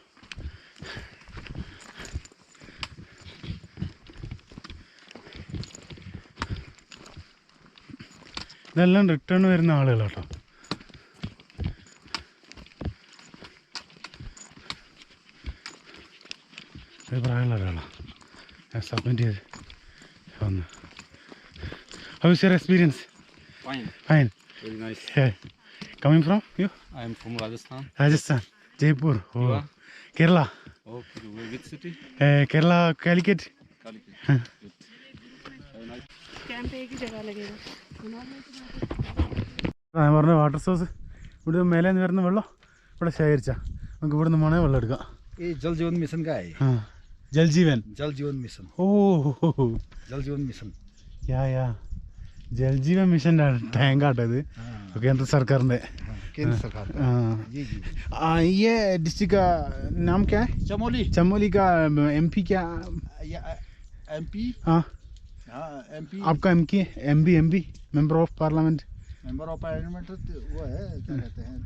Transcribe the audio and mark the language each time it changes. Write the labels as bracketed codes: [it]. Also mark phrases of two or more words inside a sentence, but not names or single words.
[ml] ഇതെല്ലാം റിട്ടേൺ വരുന്ന ആളുകളാട്ടോ. പ്രായമുള്ള ഒരാളാണ് സബ്മിറ്റ് ചെയ്ത് വന്ന്. [en] How is your experience? Fine. Very nice. Coming from you? I am from Rajasthan. Rajasthan, Jaipur. You are? Kerala. Okay. Which city? Kerala, Calicut. Calicut. Good. Very nice. [hi] कैंप एक ही जगह लगेगा। [ml] ഞാൻ പറഞ്ഞ വാട്ടർ സോഴ്സ് ഇവിടെ മേലെ നിന്ന് വരുന്ന വെള്ളം ഇവിടെ ശേഖരിച്ചാൽ നമുക്ക് ഇവിടെ നിന്ന് വേണേൽ വെള്ളം എടുക്കാം. [hi] ये जल जीवन मिशन का है। हाँ जल जीवन मिशन। ഓ जल जीवन मिशन [ml] യാ ജൽ ജീവൻ മിഷൻ്റെ ടാങ്കാട്ടോ ഇത്. കേന്ദ്ര സർക്കാരിൻ്റെ. [hi] केंद्र सरकार का। जी जी। ये डिस्ट्रिक्ट का नाम क्या है? चमोली का MP क्या? MP। हाँ MP। [en] आपका MB member of parliament. member of parliament [hi] वो है, क्या कहते हैं